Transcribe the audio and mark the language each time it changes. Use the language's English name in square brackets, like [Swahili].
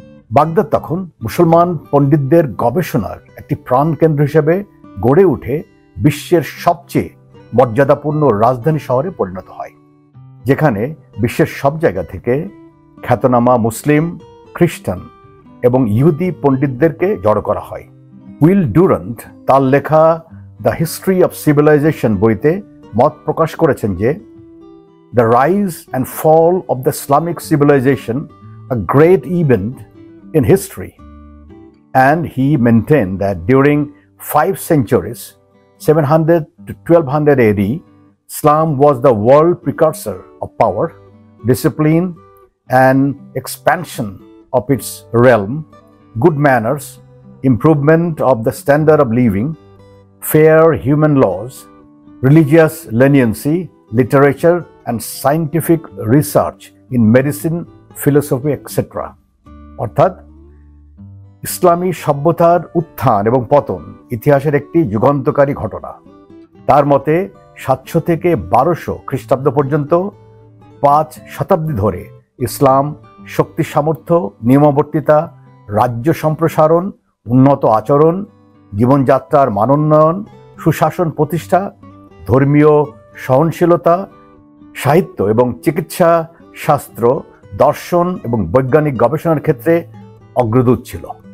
[Bangla] Baghdad তখন মুসলমান পণ্ডিতদের গবেষণার একটি প্রাণকেন্দ্র হিসেবে গড়ে উঠে বিশ্বের সবচেয়ে মর্যাদাপূর্ণ রাজধানী শহরে পরিণত হয়, যেখানে বিশ্বের সব জায়গা থেকে খ্যাতনামা মুসলিম, খ্রিস্টান এবং ইহুদি পণ্ডিতদেরকে জড়ো করা হয়। উইল ডুরান্ট তার লেখা দ্য হিস্ট্রি অফ সিভিলাইজেশন বইতে মত প্রকাশ করেছেন যে [English] The rise and fall of the Islamic civilisation a great event in history, and he maintained that during 5 centuries, 700 to 1200 AD, Islam was the world precursor of power, discipline, and expansion of its realm, good manners, improvement of the standard of living, fair human laws, religious leniency, literature, and scientific research in medicine, philosophy, etc. [Bangla] অর্থাৎ ইসলামী সভ্যতার উত্থান এবং পতন ইতিহাসের একটি যুগান্তকারী ঘটনা। তার মতে 700 থেকে 1200 খ্রিস্টাব্দ পর্যন্ত 5 শতাব্দী ধরে ইসলাম শক্তি সামর্থ্য, নিয়মাবর্তিতা, রাজ্য সম্প্রসারণ, উন্নত আচরণ, জীবনযাত্রার মানোন্নয়ন, সুশাসন প্রতিষ্ঠা, ধর্মীয় সহনশীলতা, সাহিত্য এবং চিকিৎসা শাস্ত্র, দর্শন এবং বৈজ্ঞানিক গবেষণার ক্ষেত্রে অগ্রদূত ছিল।